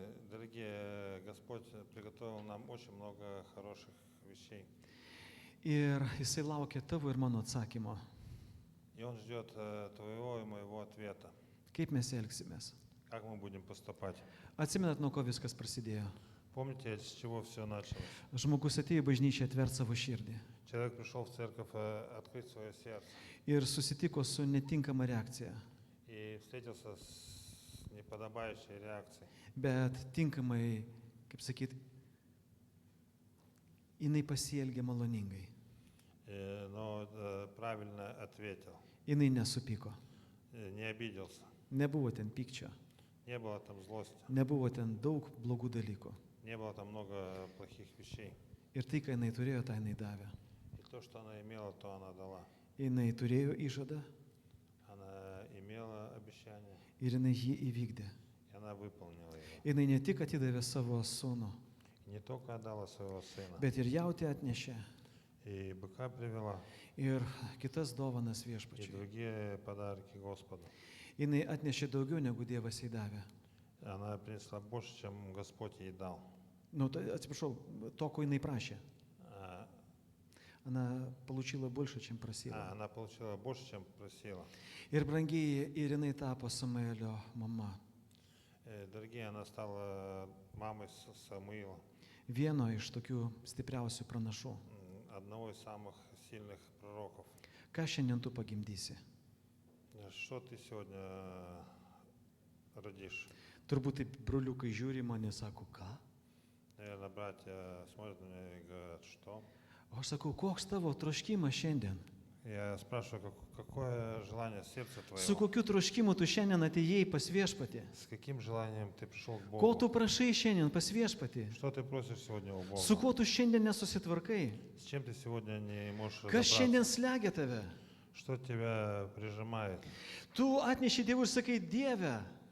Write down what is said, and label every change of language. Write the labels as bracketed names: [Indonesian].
[Russian] Дорогие, Господь приготовил нам очень много хороших вещей. [Lithuanian] Ir jisai laukia tavo ir mano atsakymo. [Russian] И Он ждет твоего и моего ответа. [Lithuanian] Kaip mes elgsimės? [Russian] Как мы будем поступать? [Lithuanian] Atsimenat, nuo ko viskas prasidėjo? [Russian] Помните, с чего все началось? [Lithuanian] Žmogus atėjo į bažnyčią atvert savo širdį [Russian] Человек пришел в церковь открыть свое сердце [Lithuanian] ir susitiko su netinkama reakcija, [Russian] и встретился с неподобающей реакцией. [Lithuanian] bet tinkamai, kaip sakyt, jinai pasielgė maloningai. [Russian] Но правильно ответил, [Lithuanian] Jinai nesupyko. [Russian] не обиделся, [Lithuanian] Nebuvo ten pykčio, [Russian] не было там злости, [Lithuanian] nebuvo ten daug blogų dalykų. [Russian] не было там много плохих вещей. [Lithuanian] Ir tai, ką jinai turėjo, tą jinai davė. [Russian] И то, что она имела, то она дала. [Lithuanian] Jinai turėjo įžadą [Russian] Она имела обещание, [Lithuanian] ir jinai jį įvykdė. [Russian] и она выполнила его. [Lithuanian] Jinai ne tik atidavė savo sūnų, [Russian] И не только отдала своего сына, [Lithuanian] bet ir jautį atnešė [Russian] и быка привела, [Lithuanian] ir kitas dovanas [Russian] и [Lithuanian] viešpačiui. [Russian] другие подарки Господу. [Lithuanian] Jinai atnešė daugiau, negu Dievas jai davė. [Russian] Она принесла больше, чем Господь ей дал. [Lithuanian] Nu, atsiprašau, to, ko jinai prašė. А, [Russian] Она получила больше, чем просила. Она получила больше, чем просила. [Lithuanian] Ir brangiai, ir jinai tapo Samuelio mama. [Russian] Дорогие, она стала мамой Самуила, [Lithuanian] Vieno iš tokių stipriausių pranašų. [Russian] одного из самых сильных пророков. [Lithuanian] Ką šiandien tu pagimdysi? [Russian] Что ты сегодня родишь? [Lithuanian] Turbūt taip broliukai žiūri į mane, sako, ką? [Russian] Наверное, братья смотрят на меня и говорят, что? [Lithuanian] O aš sakau, koks tavo troškimas šiandien? [Russian] Я спрашиваю, какое желание сердца [Lithuanian] Su kokiu troškimu tu šiandien atėjai pas viešpatį? [Russian] С каким желанием ты пришел к [Lithuanian] Ko tu [Russian] Богу? [Lithuanian] prašai šiandien pas viešpatį? [Russian] Что ты просишь сегодня у Бога? [Lithuanian] Su kuo tu šiandien nesusitvarkai? [Russian] С чем ты сегодня не можешь [Lithuanian] Kas šiandien [Russian] разобраться? [Lithuanian] slegia tave? [Russian] Что тебя прижимает? [Lithuanian] Tu atneši Dievui ir sakai, Dieve,